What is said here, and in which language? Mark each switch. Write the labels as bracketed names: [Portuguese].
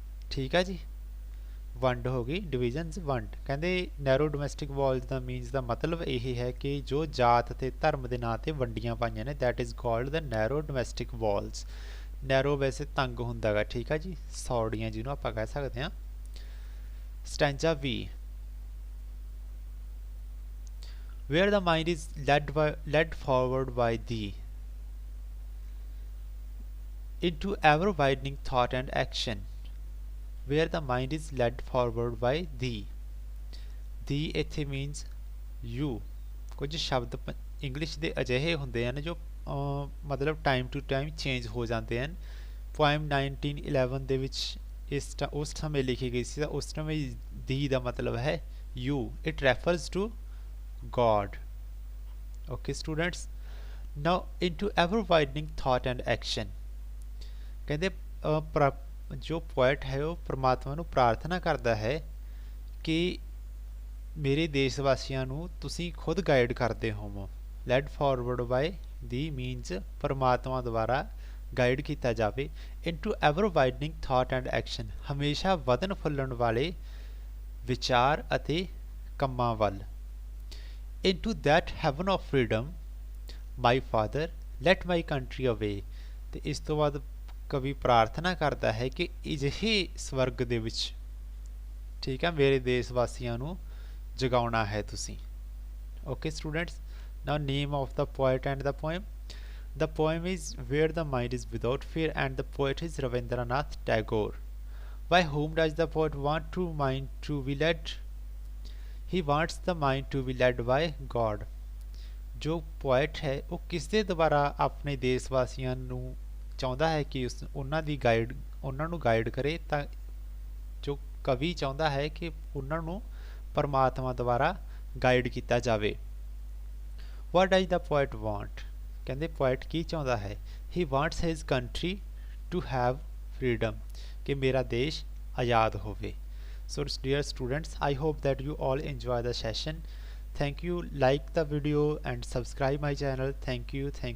[Punjabi] ਠੀਕ ਹੈ ਜੀ ਵੰਡ ਹੋ ਗਈ ਡਿਵੀਜ਼ਨਸ ਵੰਡ ਕਹਿੰਦੇ ਨੈਰੋ ਡੋਮੈਸਟਿਕ ਵਾਲਸ ਦਾ ਮੀਨਸ ਦਾ ਮਤਲਬ ਇਹ ਹੈ ਕਿ ਜੋ ਜਾਤ ਤੇ ਧਰਮ ਦੇ ਨਾਂ ਤੇ ਵੰਡੀਆਂ ਪਾਈਆਂ ਨੇ [English] that is called the narrow domestic walls [Punjabi] narrow ਵੈਸੇ ਤੰਗ ਹੁੰਦਾ ਗਾ, ਠੀਕ ਆ ਜੀ, ਸੌੜੀਆਂ ਜਿਹਨੂੰ ਆਪਾਂ ਕਹਿ ਸਕਦੇ ਹਾਂ। [English] stanza V, where the mind is led forward by thee into ever widening thought and action, where the mind is led forward by thee, thee [Punjabi] ਇੱਥੇ [English] means you। [Punjabi] ਕੁਝ ਸ਼ਬਦ ਇੰਗਲਿਸ਼ ਦੇ ਅਜਿਹੇ ਹੁੰਦੇ ਹਨ ਜੋ ਮਤਲਬ ਟਾਈਮ ਟੂ ਟਾਈਮ ਚੇਂਜ ਹੋ ਜਾਂਦੇ ਹਨ। ਪੋਇਮ 1911 ਦੇ ਵਿੱਚ ਉਸ ਸਮੇਂ ਲਿਖੀ ਗਈ ਸੀ, ਉਸ ਸਮੇਂ ਦੀ ਦਾ ਮਤਲਬ ਹੈ [English] you, it refers to God। okay students, now into ever widening thought and action, [Punjabi] ਕਹਿੰਦੇ ਜੋ ਪੋਇਟ ਹੈ ਉਹ ਪ੍ਰਮਾਤਮਾ ਨੂੰ ਪ੍ਰਾਰਥਨਾ ਕਰਦਾ ਹੈ ਕਿ ਮੇਰੇ ਦੇਸ਼ ਵਾਸੀਆਂ ਨੂੰ ਤੁਸੀਂ ਖੁਦ ਗਾਈਡ ਕਰਦੇ ਹੋਵੋ। ਲੈਡ ਫਾਰਵਰਡ ਬਾਈ ਦੀ ਮੀਨਸ ਪਰਮਾਤਮਾ ਦੁਆਰਾ ਗਾਈਡ ਕੀਤਾ ਜਾਵੇ। [English] into ever widening thought and action, [Punjabi] ਹਮੇਸ਼ਾ ਵਧਣ ਫੁੱਲਣ ਵਾਲੇ ਵਿਚਾਰ ਅਤੇ ਕੰਮਾਂ ਵੱਲ। [English] into that heaven of freedom my father let my country awake, [Punjabi] ਤੇ ਇਸ ਤੋਂ ਬਾਅਦ ਕਵੀ ਪ੍ਰਾਰਥਨਾ ਕਰਦਾ ਹੈ ਕਿ ਅਜਿਹੇ ਸਵਰਗ ਦੇ ਵਿੱਚ, ਠੀਕ ਹੈ, ਮੇਰੇ ਦੇਸ਼ ਵਾਸੀਆਂ ਨੂੰ ਜਗਾਉਣਾ ਹੈ ਤੁਸੀਂ। [English] okay students, now name of the poet and the poem. The poem is Where the Mind is Without Fear and the poet is Ravindranath Tagore. By whom does the poet want to mind to be led? He wants the mind to be led by God. [Punjabi] ਜੋ [English] poet [Punjabi] ਹੈ ਉਹ ਕਿਸ ਦੇ ਦੁਆਰਾ ਆਪਣੇ ਦੇਸ਼ ਵਾਸੀਆਂ ਨੂੰ ਚਾਹੁੰਦਾ ਹੈ ਕਿ ਉਹਨਾਂ ਨੂੰ ਗਾਈਡ ਕਰੇ, ਤਾਂ ਜੋ ਕਵੀ ਚਾਹੁੰਦਾ ਹੈ ਕਿ ਉਹਨਾਂ ਨੂੰ ਪਰਮਾਤਮਾ ਦੁਆਰਾ ਗਾਈਡ ਕੀਤਾ ਜਾਵੇ। [English] What does the poet want? [Punjabi] ਕਹਿੰਦੇ poet ਕੀ ਚਾਹੁੰਦਾ ਹੈ? [English] He wants his country to have freedom, [Punjabi] ਕਿ ਮੇਰਾ ਦੇਸ਼ ਆਜ਼ਾਦ ਹੋਵੇ। [English] So dear students, I hope that you all enjoy the session. Thank you, like the video and subscribe my channel. Thank you.